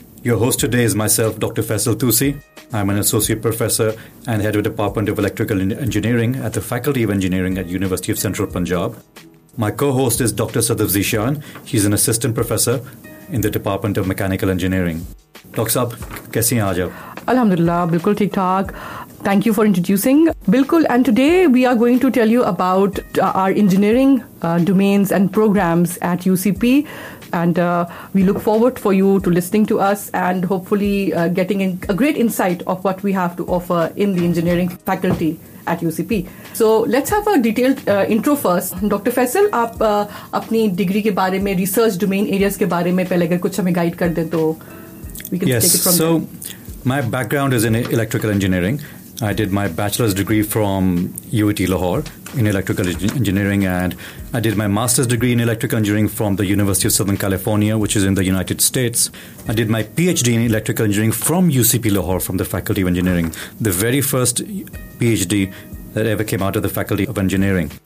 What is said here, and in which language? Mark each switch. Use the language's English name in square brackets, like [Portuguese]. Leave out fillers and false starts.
[English] Your host today is myself doctor Faisal Tusi. I am an associate professor and head of department of electrical engineering at the faculty of engineering at University of Central Punjab. My co host is doctor Sadaf Zeeshan, he is an assistant professor in the department of mechanical engineering. [Hindi] Doctor साहब, कैसे हैं आज आप? अलहमदुल्ला, बिल्कुल ठीक ठाक। [English] Thank you for introducing. Bilkul, and today we are going to tell you about our engineering domains and programs at UCP. And we look forward for you to listening to us and hopefully getting a great insight of what we have to offer in the engineering faculty at UCP. So let's have a detailed intro first. Dr. [Hindi] Faisal, आप अपनी degree के बारे में, [English] research domain areas [Hindi] के बारे में पहले अगर कुछ हमें guide कर दें तो [English] we can take it from there. Yes. So my background is in electrical engineering. I did my bachelor's degree from UIT Lahore in electrical engineering, and I did my master's degree in electrical engineering from the University of Southern California, which is in the United States. I did my PhD in electrical engineering from UCP Lahore, from the Faculty of Engineering, the very first PhD that ever came out of the Faculty of Engineering.